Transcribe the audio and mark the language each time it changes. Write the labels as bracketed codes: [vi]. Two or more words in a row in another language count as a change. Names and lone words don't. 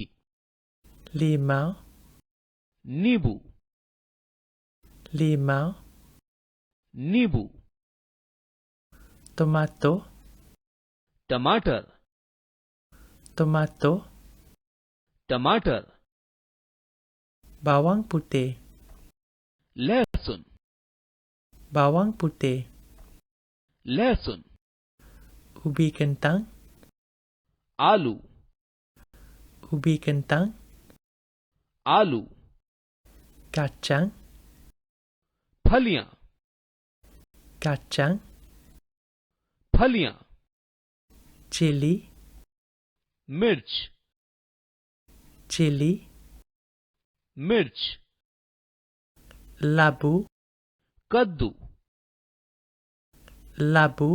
[ms] limau, [hi] नींबू, [ms] limau, [hi] नींबू, [ms] tomato, [hi] टमाटर, [ms] tomato, [hi] टमाटर, [ms] bawang putih, [hi] लहसुन, [ms] bawang putih, [hi] लहसुन, [ms] ubi kentang, [hi] आलू, [ms] ubi kentang, [hi] आलू, [ms] kacang, [hi] फलियां, [ms] kacang, [hi] फलियां, [ms] chili, [hi] मिर्च, [ms] chili, [hi] मिर्च, [ms] labu, [hi] कद्दू, [ms] labu,